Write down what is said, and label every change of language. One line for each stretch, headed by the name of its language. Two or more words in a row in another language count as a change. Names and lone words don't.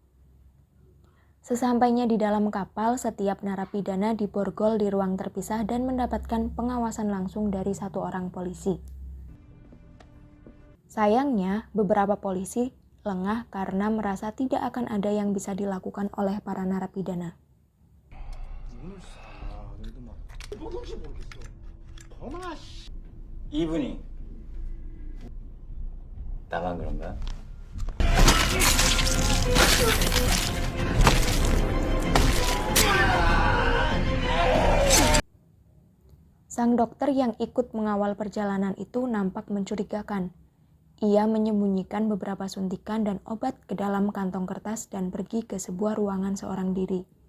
Indonesian: Sesampainya di dalam kapal, setiap narapidana diborgol di ruang terpisah dan mendapatkan pengawasan langsung dari 1 orang polisi. Sayangnya, beberapa polisi lengah karena merasa tidak akan ada yang bisa dilakukan oleh para narapidana.
Korean: 이분이 나만 그런가?
Indonesian: Sang dokter yang ikut mengawal perjalanan itu nampak mencurigakan. Ia menyembunyikan beberapa suntikan dan obat ke dalam kantong kertas dan pergi ke sebuah ruangan seorang diri.